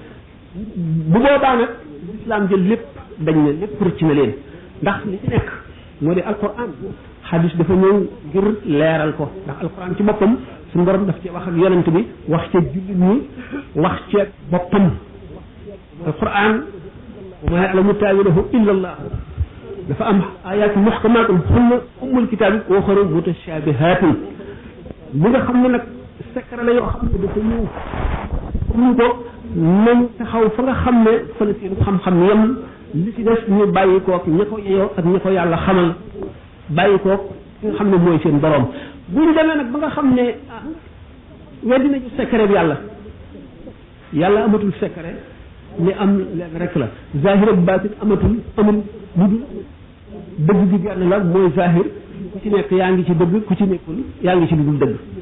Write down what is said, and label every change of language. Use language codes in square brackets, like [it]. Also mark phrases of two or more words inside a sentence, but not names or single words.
[wo] bu boobaa nag l'islam jël lépp dañ ne lépp rëcc na leen ndax li ci nekk moo di alquran xadis dafa ñëw ngir leeral ko ndax alquran ci boppam suñu borom daf ci wax ak yonent bi wax ca jullit ñi wax ca boppam alquran [ar] وما يعلم تأويله إلا الله [wo] dafa am [ar] آيات محكمات هن أم الكتاب وأخر متشابهات [wo] li nga xam ne nag secret la yoo xam ne dafa ñëw ñu ko nañ taxaw fa nga xam ne fa la seen xam-xam yem li ci des ñu bàyyi koog ña ko yeyoo ak ña ko yàlla xamal bàyyi koog ki nga xam ne mooy seen borom bu ñu demee nag ba nga xam ne weddi nañu secret bi yàlla amatul secret li am leen rek la zahir ak baatin amul lu dul dëgg gi genn la mooy zahir ku ci nekk yaa ngi ci dëgg ku ci nekkul yaa ngi ci lu dul dëgg